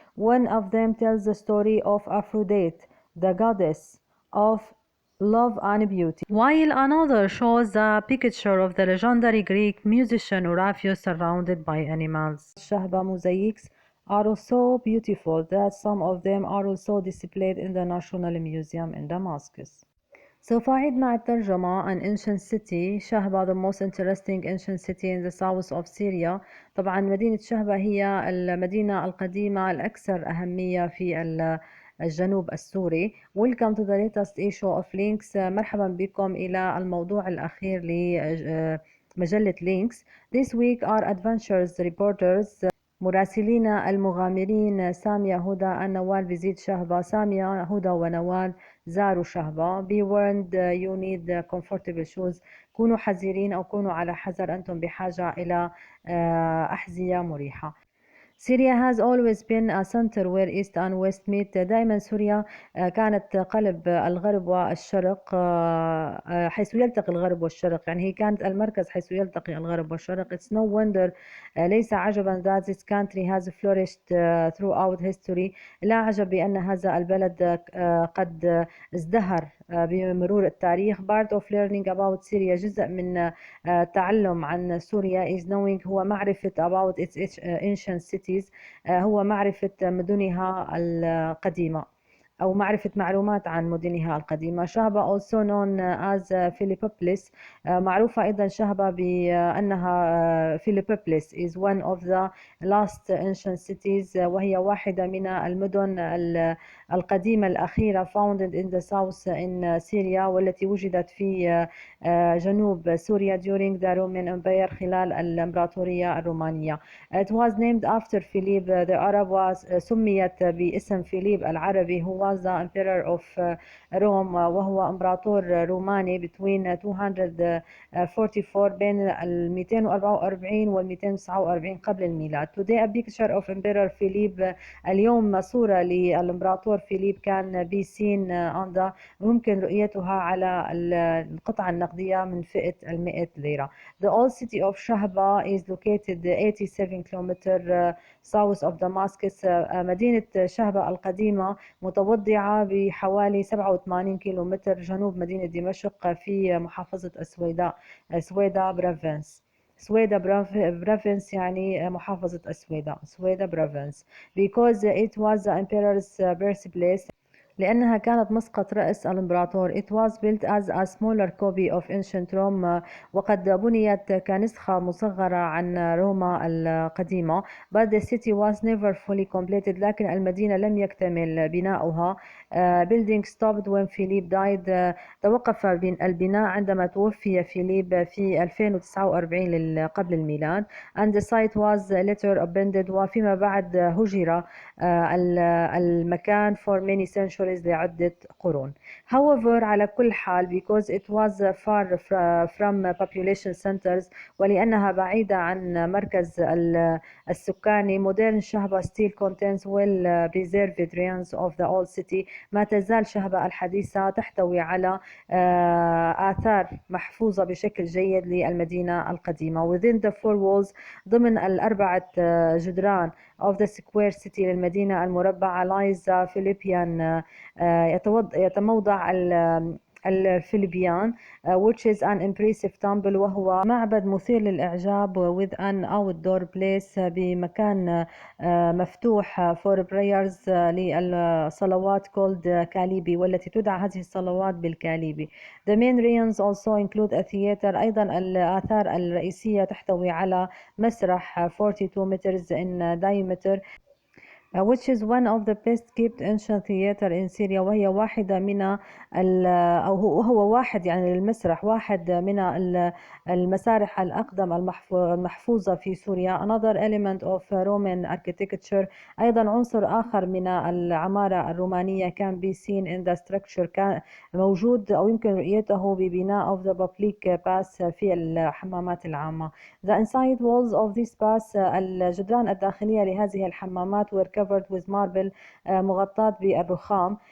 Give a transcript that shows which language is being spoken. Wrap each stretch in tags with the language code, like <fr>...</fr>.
<en>One of them tells the story of Aphrodite, the goddess of love and beauty, while another shows the picture of the legendary Greek musician Orpheus surrounded by animals. Shahba mosaics are so beautiful that some of them are also displayed in the National Museum in Damascus.</en> <ar>سوف أعيد مع الترجمة.</ar> <en>An ancient city. شهبة, the most interesting ancient city in the south of Syria.</en> <ar>طبعا مدينة شهبة هي المدينة القديمة الأكثر أهمية في الجنوب السوري.</ar> <en>Welcome to the latest issue of Links.</en> <ar>مرحبا بكم إلى الموضوع الأخير لمجلة Links.</ar> <en>This week our adventures reporters</en> <ar>مراسلين المغامرين</ar> <en>سامية هدى النوال visit شهبة.</en> <ar>سامية هدى ونوال زاروا شهبة.</ar> <en>Be warned, you need comfortable shoes.</en> <ar>كونوا حذرين أو كونوا على حذر، أنتم بحاجة إلى أحذية مريحة.</ar> <en>Syria has always been a center where East and West meet.</en> <ar>دائما سوريا كانت قلب الغرب والشرق، حيث يلتقي الغرب والشرق، يعني هي كانت المركز حيث يلتقي الغرب والشرق.</ar> <en>It's no wonder</en> <ar>ليس عجبا</ar> <en>that this country has flourished throughout history.</en> <ar>لا عجب بأن هذا البلد قد ازدهر بمرور التاريخ.</ar> <en>Part of learning about Syria،</en> <ar>جزء من التعلم عن سوريا</ar> <en>is knowing،</en> <ar>هو معرفة</ar> <en>about its ancient cities،</en> <ar>هو معرفة مدنها القديمة أو معرفة معلومات عن مدنها القديمة. شهبة</ar> <en>also known as Philippopolis،</en> <ar>معروفة أيضا شهبة بأنها Philippopolis</ar> <en>is one of the last ancient cities،</en> <ar>وهي واحدة من المدن القديمة الأخيرة</ar> <en>founded in the south in Syria،</en> <ar>والتي وجدت في جنوب سوريا</ar> <en>during the Roman Empire،</en> <ar>خلال الإمبراطورية الرومانية.</ar> <en>It was named after Philip the Arab،</en> <ar>سميت باسم فيليب العربي،</ar> <en>who was the emperor of Rome،</en> <ar>وهو إمبراطور روماني</ar> <en>between 244</en> <ar>بين 244 وال 249 قبل الميلاد.</ar> <en>Today a picture of Emperor Philip،</en> <ar>اليوم صورة للإمبراطور فيليب كان</ar> <en>be seen on the،</en> <ar>ممكن رؤيتها على القطعة النقدية من فئة 100 ليرة.</ar> <en>The old city of Shahba is located 87 kilometers south of Damascus.</en> <ar>مدينة شهبة القديمة متوضعة بحوالي 87 كيلومتر جنوب مدينة دمشق في محافظة السويداء،</ar> <en>سويدا برافنس.</en> <ar>سويدا برافنس يعني محافظة السويداء، سويدا برافنس.</ar> <en>Because it was the emperor's birthplace،</en> <ar>لأنها كانت مسقط رأس الإمبراطور.</ar> <en>It was built as a smaller copy of ancient Rome،</en> <ar>وقد بنيت كنسخة مصغرة عن روما القديمة.</ar> <en>But the city was never fully completed،</en> <ar>لكن المدينة لم يكتمل بناؤها.</ar> <en>Building stopped when Philip died،</en> <ar>توقف البناء عندما توفي فيليب في 2049 قبل الميلاد.</ar> <en>And the site was later abandoned،</en> <ar>وفيما بعد هجر المكان</ar> <en>for many centuries،</en> <ar>لعدة قرون.</ar> <en>However،</en> <ar>على كل حال</ar> <en>because it was far from population centers،</en> <ar>ولأنها بعيدة عن مركز السكاني،</ar> <en>modern شهبة still contains well preserved ruins of the old city.</en> <ar>ما تزال شهبة الحديثة تحتوي على آثار محفوظة بشكل جيد للمدينة القديمة.</ar> <en>Within the four walls،</en> <ar>ضمن الأربعة جدران</ar> <en>of the square city</en> <ar>للمدينة المربعة،</ar> <en>lies Philippian، يتموضع</en> <ar>الفلبيان</ar> <en>which is an impressive temple،</en> <ar>وهو معبد مثير للإعجاب</ar> <en>with an outdoor place،</en> <ar>بمكان مفتوح</ar> <en>for prayers،</en> <ar>للصلوات called كاليبي، والتي تدعى هذه الصلوات بالكاليبي.</ar> <en>The main ruins also include a theater.</en> <ar>أيضا الآثار الرئيسية تحتوي على مسرح</ar> <en>42 meters in diameter which is one of the best kept ancient theater in Syria،</en> <ar>وهي واحدة من هو واحد يعني المسرح واحد من المسارح الأقدم المحفوظة في سوريا.</ar> <en>Another element of Roman architecture،</en> <ar>أيضا عنصر آخر من العمارة الرومانية</ar> <en>can be seen in the structure،</en> <ar>كان موجود أو يمكن رؤيته ببناء</ar> <en>of the public baths</en> <ar>في الحمامات العامة.</ar> <en>The inside walls of this baths،</en> <ar>الجدران الداخلية لهذه الحمامات</ar> <en>were covered with marble،</en> <ar>مغطاة بالرخام.</ar>